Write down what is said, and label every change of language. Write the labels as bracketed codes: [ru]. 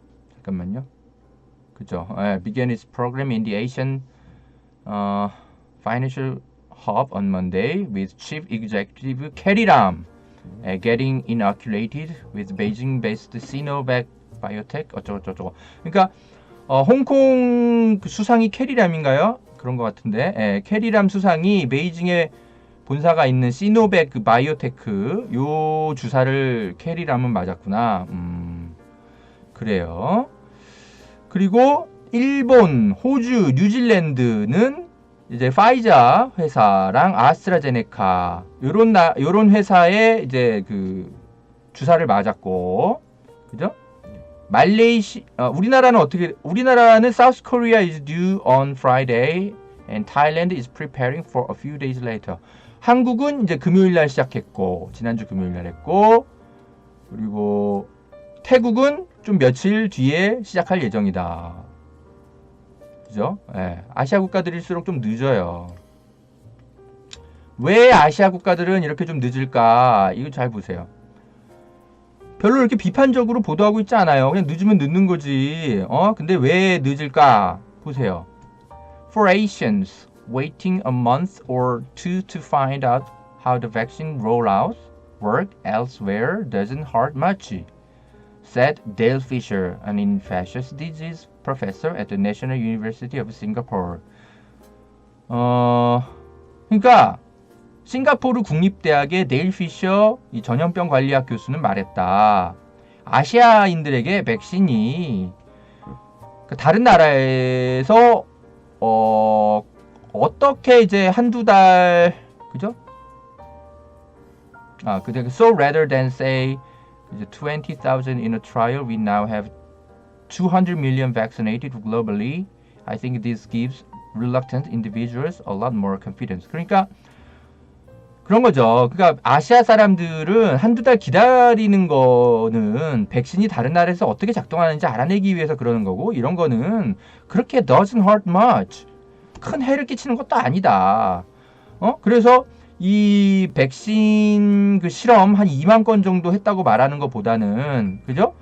[ko] 잠깐만요. 그죠? [en] began its program in the Asian financial hub on Monday with chief executive Carrie Lam getting inoculated with Beijing-based Sinovac Biotech [ko] 어쩌고저쩌고. 그러니까 홍콩 수상이 캐리람인가요? 그런 것 같은데 캐리람 수상이 베이징에 본사가 있는 시노백 바이오테크 요 주사를 캐리람은 맞았구나. 그래요. 그리고 일본, 호주, 뉴질랜드는 이제 파이자 회사랑 아스트라제네카 요런 회사에 이제 그 주사를 맞았고, 그죠? 우리나라는 [en] South Korea is due on Friday and Thailand is preparing for a few days later. [ko] 한국은 이제 금요일 날 시작했고, 지난주 금요일 날 했고, 그리고 태국은 좀 며칠 뒤에 시작할 예정이다. 그죠? 아시아 국가들일수록 좀 늦어요. 왜 아시아 국가들은 이렇게 좀 늦을까? 이거 잘 보세요. 별로 이렇게 비판적으로 보도하고 있지 않아요. 그냥 늦으면 늦는 거지. 근데 왜 늦을까? 보세요. [en] For Asians waiting a month or two to find out how the vaccine rollout work elsewhere doesn't hurt much, said Dale Fisher, an infectious disease professor at the National University of Singapore. [ko] 그러니까 싱가포르 국립대학의 데일 피셔 이 전염병 관리학 교수는 말했다. 아시아인들에게 백신이 다른 나라에서 어떻게 이제 한두 달, 그죠? [en] So rather than say 20,000 in a trial, we now have 200 million vaccinated globally. I think this gives reluctant individuals a lot more confidence. [ko] 그러니까 그런 거죠. 그러니까 아시아 사람들은 한두 달 기다리는 거는 백신이 다른 나라에서 어떻게 작동하는지 알아내기 위해서 그러는 거고, 이런 거는 그렇게 [en] doesn't hurt much. [ko] 큰 해를 끼치는 것도 아니다. 그래서 이 백신 그 실험 한 2만 건 정도 했다고 말하는 것보다는, 그죠?